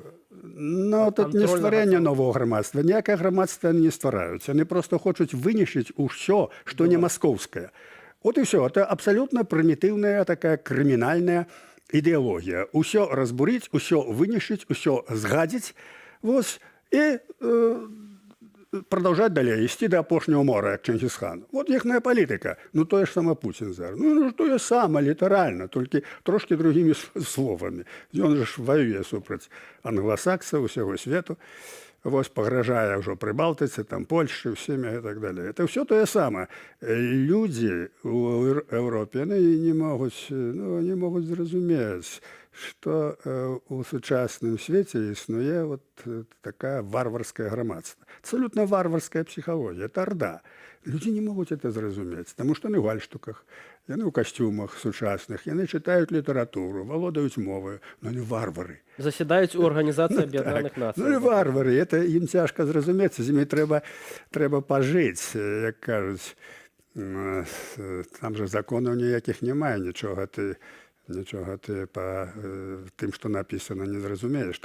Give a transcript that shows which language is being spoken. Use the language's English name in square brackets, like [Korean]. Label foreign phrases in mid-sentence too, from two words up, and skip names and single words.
[Belarusian] Ну, тут не стварэнне нового грамадства. Ніякае грамадства не ствараюць. Яны проста хочуць вынішчыць усё, што не маскоўскае. От і ўсё. Это абсалютна прымітыўная такая крымінальная ідэалогія. Усё разбурыць, усё вынішчыць, усё згадзіць. Вось. І [Russian] продолжать далее, [Belarusian] ісці до апошняго мора, як Чингисхан. Вот іхная палітика. Ну, тое ж сама Путін зараз. Ну, тое сама, літаральна, толькі трошки [Russian] другими словамі. [Belarusian] Ён же ж воюе супраць англасаксаў, усяго свету. Вось пагражае ўжо Прыбалтыцы, там Польшчы, [Russian] всеми и так далее. Это все [Belarusian] тое самае. Людзі ў Еўропе, яны не могуць зразумець, што у сучасным свеце існуе вот такая варварская грамадства. [Russian] Абсолютно варварская психология. Это орда. Люди не могут это зразумець, потому что они в гальштуках. [Belarusian] яны ў касцюмах сучасных, яны чытаюць літаратуру, валодаюць моваю, но не варвары. Заседаюць у Арганізацыі Аб'яднаных Нацый. Ну і варвары, это ім цяжка зразумець, з імі трэба пажыць, як кажуць. Там же законаў ніякіх немає, нічога ты па тым, што напісана, не зразумееш.